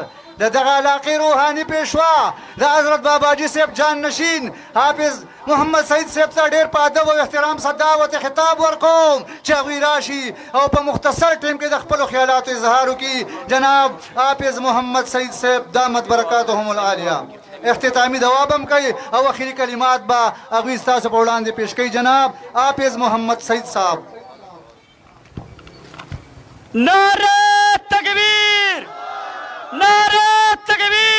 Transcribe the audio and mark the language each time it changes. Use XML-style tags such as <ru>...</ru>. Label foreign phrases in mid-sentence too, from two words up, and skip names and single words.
<ps>د دغه علاقې روحاني پیشوا د حضرت باباجي صاحب جان نشین حافظ محمد سعید صاحب ته ډېر په ادب او احترام سره دعوت خطاب ورکوم چې هغوی راشي او په مختصر ټیم کې د خپلو خیالاتو اظهار وکړي جناب حافظ محمد سعید صاحب</ps> <ar>دامت برکاتهم العالیه</ar> <ps>اختتامی دواب هم کوي او اخري کلمات به هغوی ستاسو په وړاندې پیش کوي جناب حافظ محمد سعید صاحب</ps> <ur>نعرہ تکبیر نعرہ تکبیر</ur>